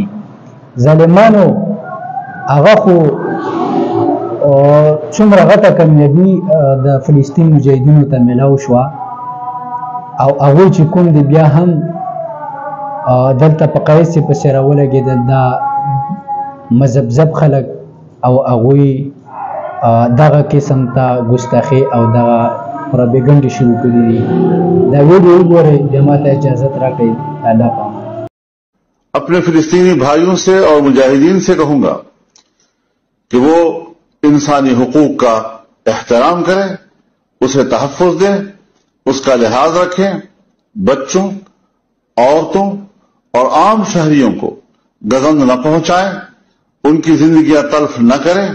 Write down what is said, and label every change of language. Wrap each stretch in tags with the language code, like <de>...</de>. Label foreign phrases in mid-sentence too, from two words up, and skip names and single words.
<ps>ظالمانو هغه خو څومره غټه کامیابي د فلسطین مجاهدینو ته میلاو شوه او هغوی چې کوم دي بیا هم دلته په قائد صاحب پسې راولګېدل دا مذهب خلک او هغوی دغه قسم ته ګستاخي او دغه پروپاګنډې شروع کړي دي. دا ویډیو وګورئ، بیا ماته اجازت راکړئ. الله پاک.</ps> <ur>اپنے فلسطینی بھائیوں سے اور مجاہدین سے کہوں گا کہ وہ انسانی حقوق کا احترام کریں، اسے تحفظ دیں، اس کا لحاظ رکھیں، بچوں، عورتوں اور عام شہریوں کو گزند نہ پہنچائیں، ان کی زندگیاں تلف نہ کریں.</ur>